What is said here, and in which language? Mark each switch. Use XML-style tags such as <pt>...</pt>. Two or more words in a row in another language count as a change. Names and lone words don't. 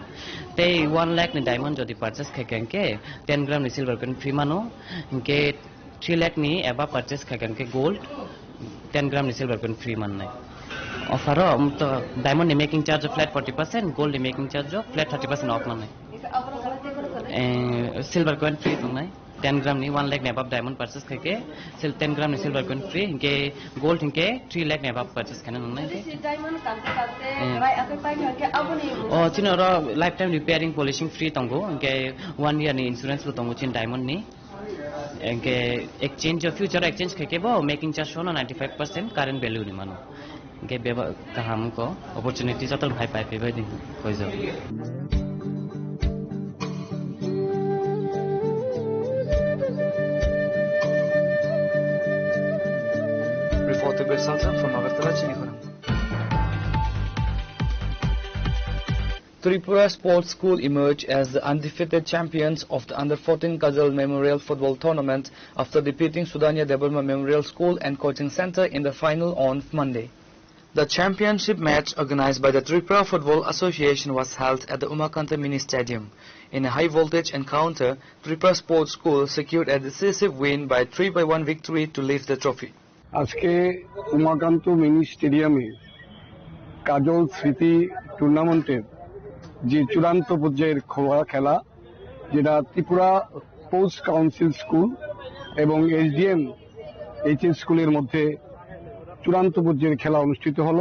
<trp>They 1 lakh ni diamond jodi purchase kakenke 10 gram ni</trp> <en>silver coin free</en> <trp>mano, ke 3 lakh ni</trp> <en>above purchase</en> <trp>kakenke gold 10 gram ni</trp> <en>silver coin free</en> <trp>man nai.</trp> <en>Offer to diamond making charge of flat 40%, gold making charge of flat 30% off</en> <trp>man nai.</trp> <en>Silver coin free</en> <trp>nai. 10 gram ni 1 lakh ni</trp> <en>above diamond purchase</en> <trp>kake 10 gram ni</trp> <en>silver coin free,</en> <trp>inke gold inke 3 lakh ni</trp> <en>above purchase</en> <trp>kana nai ke diamond kante rai ape pai ke abuni oh chino ro</trp> <en>lifetime repairing polishing free</en> <trp>tongo, inke 1 year ni insurance bu tongo chin diamond ni, inke</trp> <en>exchange of future exchange</en> <trp>kake bo</trp> <en>making charge</en> <trp>shono 95%</trp> <en>current value</en> <trp>ni mano, inke beba kaham ko opportunity jotal bhai pai pe din hoi jao.</trp> <en>Tripura Sports School emerged as the undefeated champions of the Under-14 Kajal Memorial Football Tournament after defeating Sudhanya Debarma Memorial School and Coaching Center in the final on Monday. The championship match organized by the Tripura Football Association was held at the Umakanta Mini Stadium. In a high-voltage encounter, Tripura Sports School secured a decisive win by 3-1 victory to lift the trophy.</en> <bn>আজকে উমাকান্ত মিনি স্টেডিয়ামে কাজল স্মৃতি টুর্নামেন্টের যে চূড়ান্ত পর্যায়ের খেলা, যেটা ত্রিপুরা স্পোর্টস কাউন্সিল স্কুল এবং এসডিএম এইচএস স্কুলের মধ্যে চূড়ান্ত পর্যায়ের খেলা অনুষ্ঠিত হলো।</bn>